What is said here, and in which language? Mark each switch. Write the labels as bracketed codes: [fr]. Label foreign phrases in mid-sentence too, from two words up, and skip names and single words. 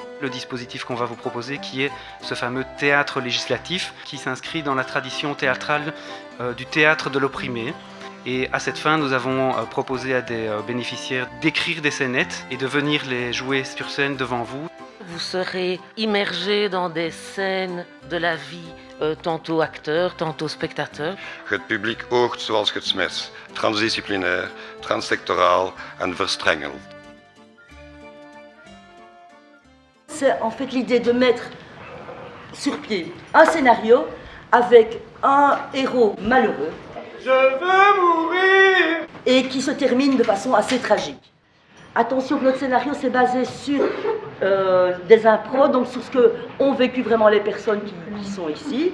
[fr] dispositif qu'on va vous proposer, qui est ce fameux théâtre législatif, qui s'inscrit dans la tradition théâtrale du théâtre de l'opprimé. Et à cette fin, nous avons proposé à des bénéficiaires d'écrire des scénettes et de venir les jouer sur scène devant vous. Vous serez immergé dans des scènes de la vie, tantôt acteur, tantôt spectateur. [nl] Het publiek oogt zoals het smes, transdisciplinair, transsectoraal en verstrengeld. [fr] C'est en fait l'idée de mettre sur pied un scénario avec un héros malheureux. Je veux mourir! Et qui se termine de façon assez tragique. Attention que notre scénario c'est basé sur des impros, donc sur ce que ont vécu vraiment les personnes qui sont ici.